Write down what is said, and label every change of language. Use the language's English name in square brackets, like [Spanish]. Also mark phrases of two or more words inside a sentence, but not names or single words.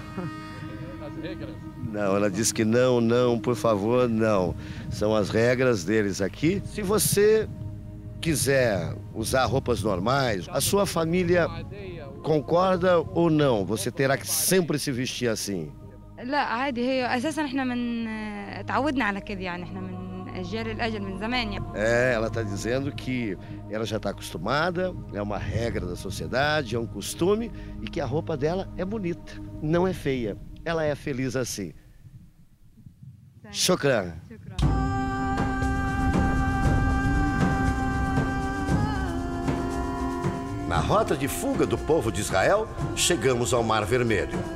[Portuguese] Não, ela disse que não, por favor, não. São as regras deles aqui. Se você quiser usar roupas normais, a sua família concorda ou não? Você terá que sempre se vestir assim. [Arabic] لا عادي هي اساسا احنا من تعودنا على كده يعني احنا من اجيال الاجل من زمان يعني. [Portuguese] Ela está dizendo que ela já está acostumada, é uma regra da sociedade, é um costume e que a roupa dela é bonita, não é feia. Ela é feliz assim. Shukran. Na rota de fuga do povo de Israel, chegamos ao Mar Vermelho.